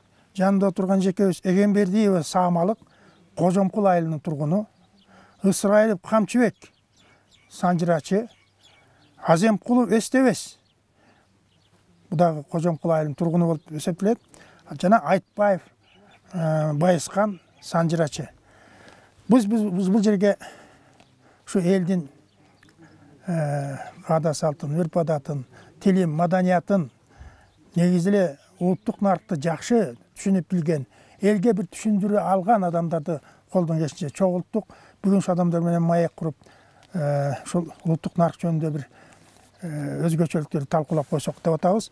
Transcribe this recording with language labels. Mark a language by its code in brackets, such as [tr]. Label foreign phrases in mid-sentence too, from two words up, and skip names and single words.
[ky] Жанында турган жекебиз Эгембердиева Саамалык Кожомкул айылынын тургуну, Ысырайылов Камчыбек санжырачы, Аземкулов Эстебес бу дагы Кожомкул айылынын тургуну болуп эсептелет. Жана Айтбаев Байыскан санжырачы. Биз бу жерге şu элдин каада салтын, өрп адатын, тилин, маданиятын негизи эле улуттук наркты жакшы түшүнүп билген, элге бир түшүндүрө алган адамдарды колдон келишинче чогулттук. Бүгүн ошол адамдар менен маек куруп, ушул улуттук нарк жөнүндө бир өзгөчөлүктөрдү талкуулап койсок деп атабыз.